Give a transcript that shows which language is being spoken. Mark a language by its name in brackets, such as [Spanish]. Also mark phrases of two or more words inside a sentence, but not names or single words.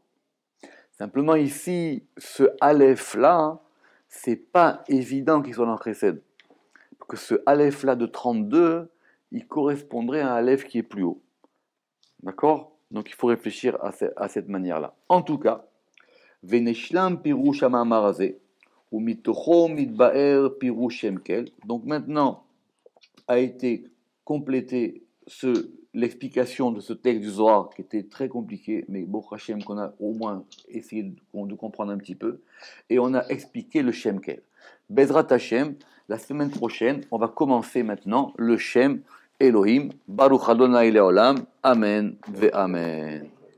[French] Simplement ici, ce Aleph-là, c'est pas évident qu'il soit dans Chesed. Parce que ce Aleph-là de 32, il correspondrait à un Aleph qui est plus haut. D'accord? Donc il faut réfléchir à cette manière-là. En tout cas, [Hebrew] ונשלם פירוש המאמר ו מתוכו מתבאר פירוש שם־אל. [French] Donc maintenant a été complété l'explication de ce texte du Zohar qui était très compliqué, mais [Hebrew] ברוך השם [French] qu'on a au moins essayé de comprendre un petit peu, et on a expliqué le Shemkel. [Hebrew] בעזרת השם, [French] la semaine prochaine, on va commencer maintenant le Shem Elohim, [Hebrew] ברוך ה׳ לעולם, אמן ו אמן.